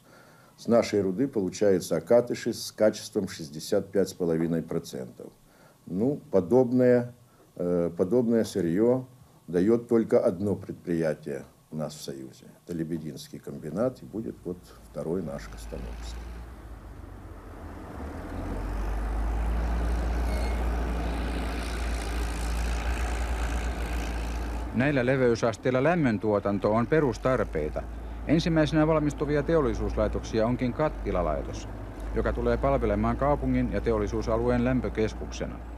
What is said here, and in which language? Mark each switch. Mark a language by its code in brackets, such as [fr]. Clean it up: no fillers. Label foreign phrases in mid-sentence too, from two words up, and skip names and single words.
[ru] С нашей руды получается окатыши с качеством 65,5%. Ну, подобное сырье дает только одно предприятие у нас в Союзе. Это Лебединский комбинат, и будет вот второй наш Костомукский. [fi] Näillä leveysasteilla lämmöntuotanto on perustarpeita. Ensimmäisenä valmistuvia teollisuuslaitoksia onkin kattilalaitos, joka tulee palvelemaan kaupungin ja teollisuusalueen lämpökeskuksena.